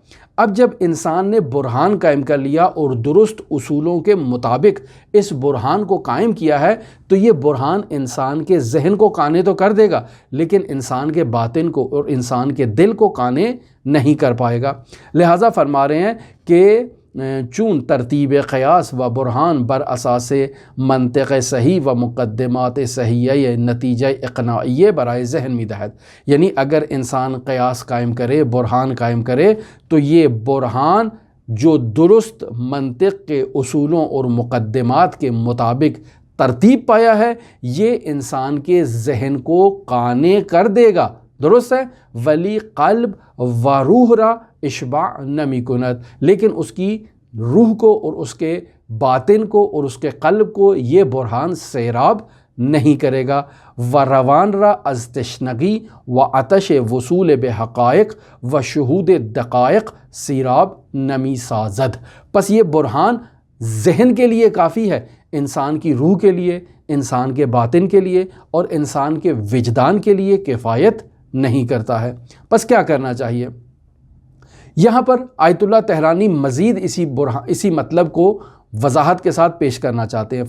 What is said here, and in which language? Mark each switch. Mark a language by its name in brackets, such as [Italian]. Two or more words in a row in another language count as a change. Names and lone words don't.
[Urdu] اب جب انسان نے برہان قائم کر لیا اور درست اصولوں کے مطابق اس برہان کو قائم کیا ہے، تو یہ برہان انسان کے ذہن کو قانے تو کر دے گا، لیکن انسان کے باطن کو اور انسان کے دل کو قانے نہیں کر پائے گا۔ لہٰذا فرما رہے ہیں کہ [Persian] چون ترتیب قیاس و برہان بر اساس منطق صحیح و مقدمات صحیح نتیجہ اقناعی برائے ذہن می دہد، [Urdu] یعنی اگر انسان قیاس قائم کرے، برہان قائم کرے، تو یہ برہان جو درست منطق کے اصولوں اور مقدمات کے مطابق ترتیب پایا ہے یہ انسان کے ذہن کو قانع کر دے گا، درست ہے، [Persian] ولی قلب و روح را اشباع نمی کند، [Urdu] لیکن اس کی روح کو اور اس کے باطن کو اور اس کے قلب کو یہ برہان سیراب نہیں کرے گا، [Persian] و روان را از تشنگی و آتش وصول بے حقائق و شہود دقائق سیراب نمی سازد۔ [Urdu] پس یہ برہان ذہن کے لیے کافی ہے، انسان کی روح کے لیے، انسان کے باطن کے لیے اور انسان کے وجدان کے لیے کفایت نہیں کرتا ہے۔ پس کیا کرنا چاہیے؟ یہاں پر آیت اللہ تہرانی مزید اسی مطلب کو وضاحت کے ساتھ پیش کرنا چاہتے ہیں۔